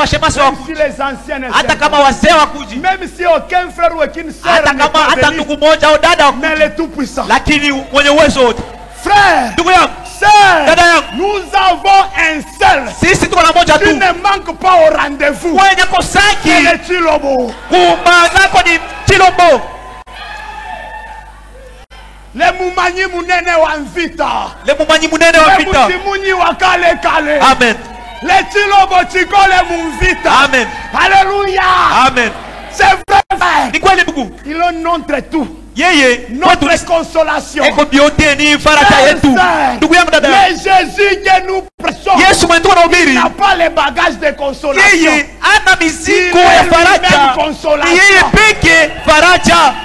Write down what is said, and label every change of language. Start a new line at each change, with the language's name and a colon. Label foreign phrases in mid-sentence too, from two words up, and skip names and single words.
French: si les anciens ne viennent pas, même si aucun frère ou aucune sœur ne vient, mais le Tout-Puissant, frère, sœur, nous avons un seul qui ne manque pas au rendez-vous. C'est le Chilobo.
Chokwe: Le mumanyi munene wa mvita. Le mutimuni wa kale kale. Amen. Le Chilobo chikole mumvita. Amen. Alléluia. Amen.
French: C'est vrai. Il est notre tout. Notre consolation. Mais Jésus que nous prêchons, il n'a pas les bagages de consolation. Il est lui-même consolation.